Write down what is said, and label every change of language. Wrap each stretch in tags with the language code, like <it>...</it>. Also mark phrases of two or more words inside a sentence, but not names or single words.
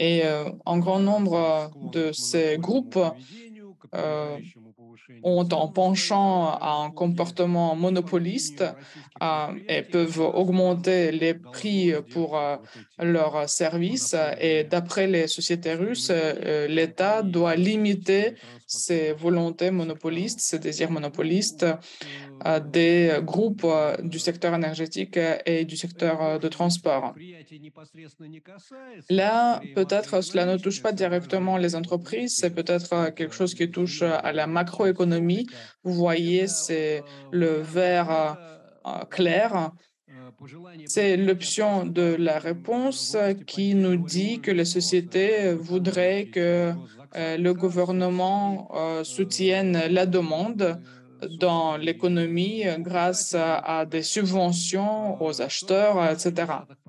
<fr>et un grand</fr> <ru>корпорации</ru> <fr>nombre</fr> <ru>склонны</ru> <fr>de</fr> <ru>к</ru> <fr>ces</fr> <ru>монопольному</ru> <fr>groupes</fr> <ru>поведению, к euh, опережающему повышению</ru> <fr>ont un</fr> <ru>цен на свои</ru> <fr>penchant</fr> <ru>товары и</ru> <fr>à un</fr> <ru>услуги.</ru> <fr>comportement</fr> <ru>И по</ru> <fr>monopoliste</fr> <ru>мнению российских</ru> <fr>et</fr> <ru>предприятий,</ru> <fr>peuvent</fr> <ru>государство</ru> <fr>augmenter les</fr> <ru>должно</ru> <fr>prix pour</fr> <ru>сдерживать вот эти</ru> <fr>leurs services. Et</fr> <ru>монопольные</ru> <fr>d'après les sociétés russes,</fr> <ru>устремления</ru> <fr>l'État</fr> <ru>компаний</ru> <fr>doit</fr> <ru>энергетического</ru> <fr>limiter</fr> <ru>и</ru> <fr>ses</fr> <ru>транспортного</ru> <fr>volontés monopolistes,</fr> <ru>секторов.</ru> <fr>ses désirs</fr> <ru>Ну</ru> <fr>monopolistes</fr> <ru>вот</ru> <fr>des groupes du secteur énergétique et du</fr> <ru>это,</ru> <fr>secteur de</fr> <ru>может быть,</ru> <fr>transport.</fr> <ru>предприятие непосредственно не касается, это</ru> <fr>Là,</fr> <ru>скорее</ru> <fr>peut-être cela ne touche</fr> <ru>макроэкономическое</ru> <fr>pas directement les</fr> <ru>соображение. Вот</ru> <fr>entreprises, c'est</fr> <ru>видите,</ru> <fr>peut-être quelque</fr> <ru>это</ru> <fr>chose qui touche à la</fr> <ru>зеленая часть</ru> <fr>macroéconomie.</fr> <ru>столбика.</ru> <fr>Vous voyez,</fr> <ru>Это</ru> <fr>c'est le</fr> <ru>вариант</ru> <fr>vert</fr> <ru>ответа</ru> <fr>claire. C'est l'option de la réponse qui nous dit que les sociétés voudraient que le gouvernement soutienne la demande dans l'économie grâce à des subventions aux acheteurs, etc.</fr>